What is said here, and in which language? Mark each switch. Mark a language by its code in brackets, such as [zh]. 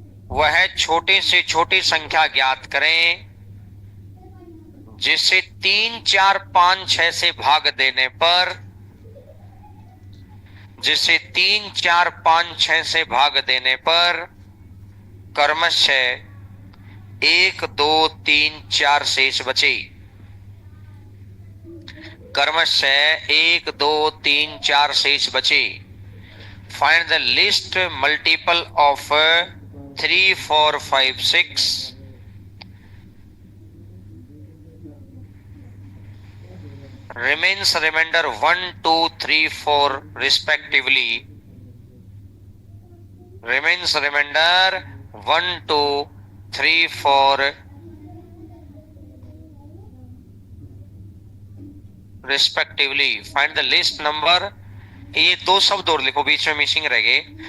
[hi] वह छोटी से छोटी संख्या ज्ञात करें जिसे 3, 4, 5, 6 से भाग देने पर, जिसे 3, 4, 5, 6 से भाग देने पर क्रमशः 1, 2, 3, 4 शेष बचे। क्रमशः 1, 2, 3, 4 शेष बचे। [en] Find the list multiple of 3, 4, 5, 6। remains remainder 1, 2, 3, 4 respectively. Remains remainder 1, 2, 3, 4 respectively. Find the list number. [hi] ये 2 शब्द और लिखो, बीच में मिसिंग रह गए।